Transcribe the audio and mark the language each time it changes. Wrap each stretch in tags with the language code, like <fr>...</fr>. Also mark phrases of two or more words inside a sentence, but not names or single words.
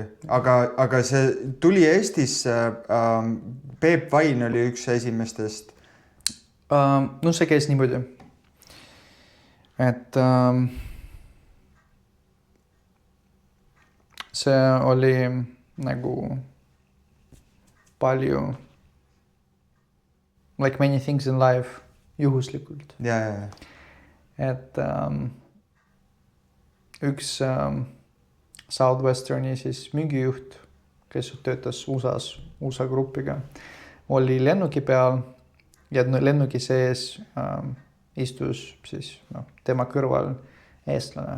<et>Aga see tuli Eestisse, Peep Vain oli üks esimestest? No see käis niimoodi, et see oli nagu palju</et> <en>like many things in life</en> <et>juhuslikult. Ja. Et üks Southwesterni siis müügijuht, kes töötas USA grupiga, oli lennuki peal ja lennuki sees istus siis tema kõrval eestlane.</et>